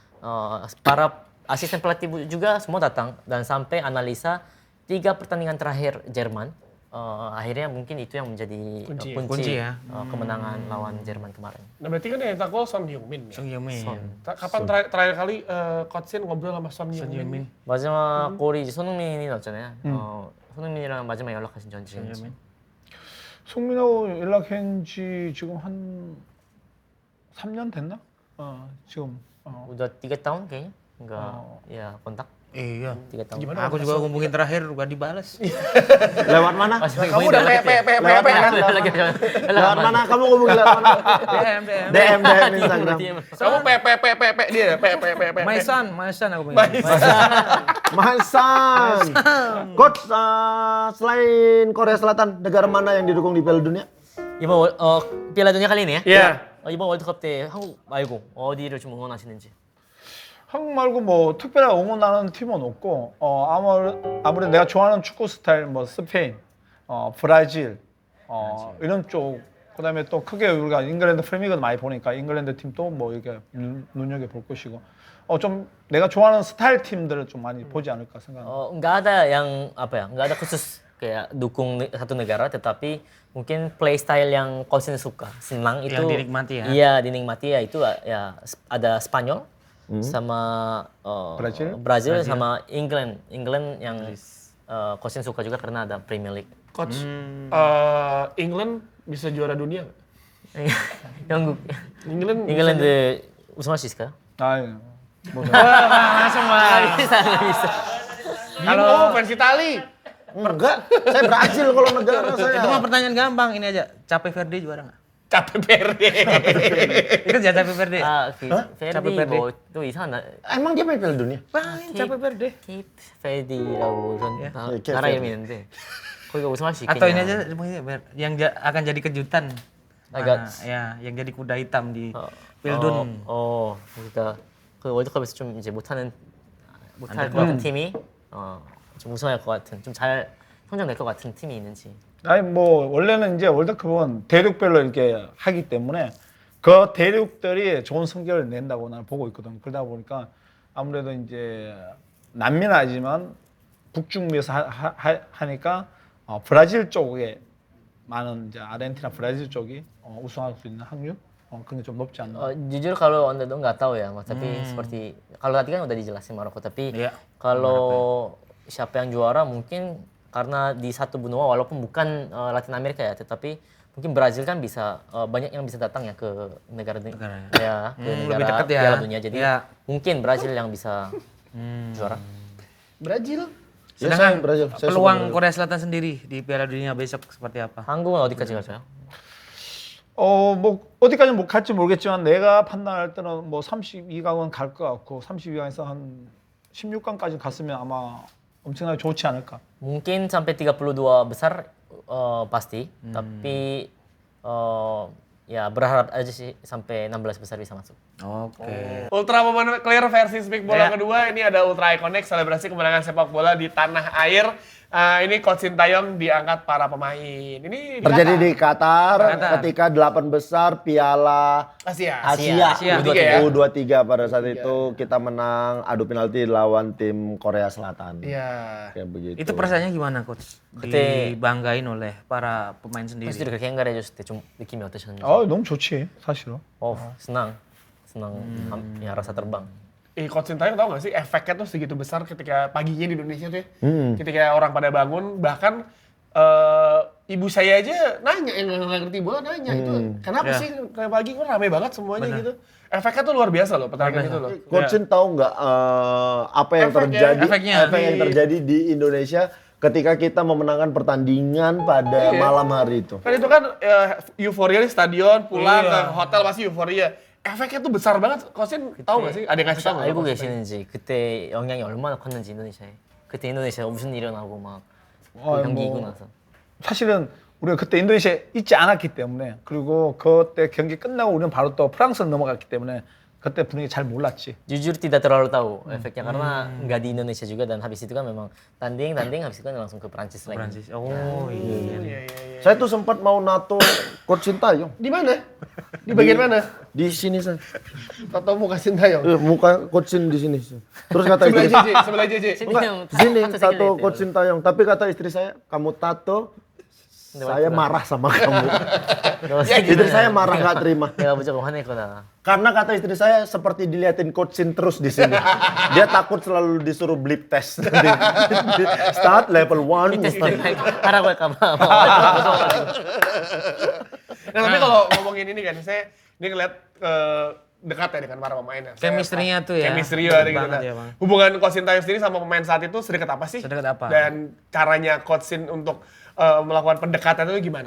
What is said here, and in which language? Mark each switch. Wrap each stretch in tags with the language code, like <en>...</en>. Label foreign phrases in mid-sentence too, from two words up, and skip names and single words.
<id>Para asisten pelatih juga semua datang dan sampai analisa 3 pertandingan terakhir Jerman. Akhirnya mungkin itu yang menjadi kunci ya. kemenangan lawan Jerman kemarin. Nah, berarti kan yang tak gol Son Heung-min. Son Heung-min. Kapan terakhir kali Coach Sin ngobrol sama Son Heung-min?</id> <ko>마지막 골이 이제 손흥민이 넣었잖아요. 손흥민이랑 마지막 연락하신 지 언제인지. Heung-min. 송민하고 연락한 지 지금 한 3년 됐나? 지금.</ko> <id>Udah 3 tahun kayaknya enggak ya kontak. Iya. 3 tahun. Gimana? Aku juga hubungin terakhir gak dibalas. Lewat mana? Kamu udah pepe kan? Lewat mana? Kamu ngomongin lewat mana? DM Instagram. Kamu pepe dia pepe. Maisan aku pengen. Masan. Coach, selain Korea Selatan, negara mana yang didukung di Piala Dunia? 이번 Piala Dunia kali ini ya? Iya.</id> <ko>이번 월드컵 때 한국 말고 어디를 좀 응원하시는지. 한국 말고 뭐 특별하게 응원하는 팀은 없고 아무래도 내가 좋아하는 축구 스타일 뭐 스페인, 브라질, 이런 쪽 그다음에 또 크게 우리가 잉글랜드 프리미어도 많이 보니까 잉글랜드 팀도 뭐 이렇게 눈여겨 볼 것이고 좀 내가 좋아하는 스타일 팀들을 좀 많이 보지 않을까 생각합니다.</ko> <id>Nggak ada yang apa ya? Nggak ada khusus kayak dukung satu negara, tetapi mungkin</id> <en>play style</en> <id>yang Coach suka, senang itu. Yang dinikmati ya? Iya, dinikmati ya itu ya ada Spanyol sama Brazil sama England yang Coach suka juga karena ada Premier League. Coach, England bisa juara dunia nggak?</id> <ko>영국, England 잉글랜드 우승할 수 있을까요? 아유, 뭐</ko> <id>Langsung lah. bisa. Kalau fans Itali. Enggak, saya Brazil kalau negara saya. Itu mah pertanyaan gampang, ini aja. Cape Verde juara nggak? Capek Verde. Ikut ya Cape Verde?</id> <ko>Verdi 뭐또 이상한</ko> <id>Emang dia main Piala Dunia? Main Cape Verde.</id> <ko>케이프 베르디라고 이런 케이프 나라 베르디. 이름이 있는데 거기가 우승할 수 있겠냐?</ko> <id>Atau ini aja yang akan jadi kejutan. Agak- Ya, yang jadi kuda hitam di Pildun.</id> <ko>그러니까 그 월드컵에서 좀 이제 못할 것 같은 팀이 좀 우승할 것 같은 좀 잘 성적 낼 것 같은 팀이 있는지. 아니 뭐 원래는 이제 월드컵은 대륙별로 이렇게 하기 때문에 그 대륙들이 좋은 성적을 낸다고 나는 보고 있거든. 그러다 보니까 아무래도 이제 남미는 아니지만 북중미에서 하니까 브라질 쪽에 많은 이제 아르헨티나 브라질 쪽이 우승할 수 있는 확률? 그런 게 좀 높지 않나?</ko> <id>Jujur kalau Anda tuh nggak tahu ya, Mas. Tapi seperti kalau tadi kan udah dijelasin Maroko. Tapi Iya. kalau siapa yang juara mungkin karena di satu benua walaupun bukan Latin Amerika ya, tetapi mungkin Brazil kan bisa banyak yang bisa datang ya ke negara ya ke lebih negara dekat ya. Piala Dunia. Jadi Iya. mungkin Brazil yang bisa juara. Brazil. Sedangkan Brazil. Saya suka peluang Korea Selatan sendiri di Piala Dunia besok seperti apa?</id> <ko>한국은 어디까지 가세요? 뭐 어디까지 못 갈지 모르겠지만 내가 판단할 때는 뭐 32강은 갈 것 같고 32강에서 한 16강까지 갔으면 아마 엄청나게 좋지 않을까.</ko> <id>Mungkin sampai 32 besar pasti, tapi ya berharap aja sih sampai 16 besar bisa masuk. Oke. Ultra Momen Clear versi Speak Bola Iya. kedua, ini ada Ultra Iconic selebrasi kemenangan sepak bola di tanah air. Ini Coach Sintayong diangkat para pemain. Ini Terjadi di Qatar Qatar. ketika 8 besar Piala Asia. Asia U23 ya? U23 pada saat itu kita menang adu penalti lawan tim Korea Selatan. Iya. Kayak begitu. Itu perasaannya gimana coach? Dibanggain oleh para pemain sendiri.</id> <ko>선수들이 그렇게 행가를 해줬을 때 좀 느낌이 어떠셨는지? 너무 좋지 사실은.</ko> <id>senang ya rasa terbang. Coach Sintayong tahu nggak sih efeknya tuh segitu besar ketika paginya di Indonesia tuh ya. Ketika orang pada bangun, bahkan ibu saya aja nanya, yang nggak ngerti bola nanya itu kenapa sih kayak pagi kok rame banget semuanya gitu. Efeknya tuh luar biasa loh pertandingan itu loh. Coach Shin tahu nggak apa yang terjadi efek yang terjadi di Indonesia ketika kita memenangkan pertandingan pada malam hari itu. Kan itu kan euforia di stadion, pulang ke hotel pasti euforia. Efeknya tuh besar banget. Coach Shin tahu nggak sih? Ada yang ngasih tahu nggak?</id> <ko>알고 계시는지 그때 영향이 얼마나 컸는지 인도네시아에. 그때 인도네시아 무슨 일이 일어나고 막 경기 이기고 나서. 사실은 우리가 그때 인도네시아에 있지 않았기 때문에 그리고 그때 경기 끝나고 우리는 바로 또 프랑스로 넘어갔기 때문에 그때 분위기 잘 몰랐지.</ko> <id>Jujur tidak terlalu tahu efeknya karena nggak di Indonesia juga dan habis itu kan memang tanding habis itu kan langsung ke Prancis lagi. Prancis. Oh iya. Iya. Saya tuh sempat mau NATO Coach Sintayong. Di mana? Di bagian mana? Di sini saya. Tato muka Sintayong. Muka Coach Shin di sini. Terus kata Sebelah istri, JJ, sebelah JJ. enggak, sini tato Coach Sintayong. Tapi kata istri saya, kamu tato, saya marah sama kamu. Istri saya marah nggak terima.</id> <ko>내가 무조건 화낼 거다.</ko> <id>Karena kata istri saya seperti diliatin Coach Shin terus di sini. Dia takut selalu disuruh</id> <en>blip test. Start level 1.</en> <ko>하라고 할까봐.</ko> <id>Nah tapi kalau ngomongin ini kan, saya ini ngeliat dekat ya dengan para pemainnya. Chemistry-nya tuh ya. Chemistry ada gitu. Banget Nah, ya, Bang. hubungan Coach Sintayong sendiri sama pemain saat itu sedekat apa sih? Sedekat apa? Dan caranya Coach Shin untuk melakukan pendekatan itu gimana?</id>